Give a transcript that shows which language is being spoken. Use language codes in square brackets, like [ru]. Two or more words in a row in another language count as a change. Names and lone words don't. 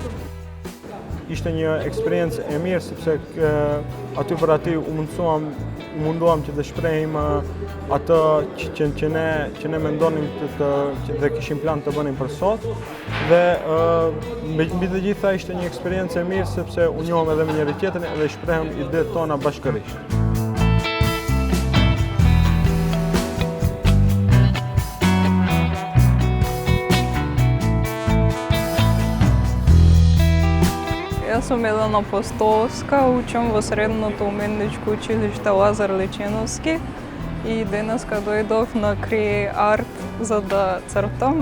[sq] Ishte një eksperiencë e mirë sepse aty për aty u munduam që të shprehim atë që ne mendonim dhe kishim plan të bënim për sot. Dhe mbi të gjitha ishte një eksperiencë e mirë sepse u njohëm edhe me njëri tjetrin dhe shprehëm idetë tona bashkërisht. [mk] Јас сум Елена Постовска, учам во Средното уметничко училиште Лазар Личиновски и денеска дојдов на Креарт за да цртам.